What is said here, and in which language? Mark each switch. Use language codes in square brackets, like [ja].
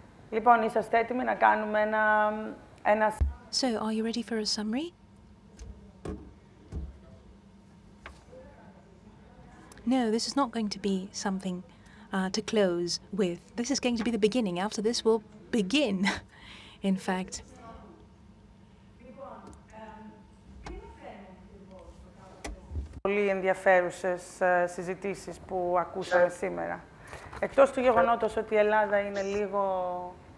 [el] Λοιπόν, είσαστε έτοιμοι να κάνουμε ένα... [en] So, are you ready for a summary? No, this is not going to be something to close with. This is going to be the beginning. After this, we'll begin, in fact. [el] Πολύ ενδιαφέρουσες συζητήσεις που ακούσαμε σήμερα. Εκτός του γεγονότος ότι η Ελλάδα είναι λίγο...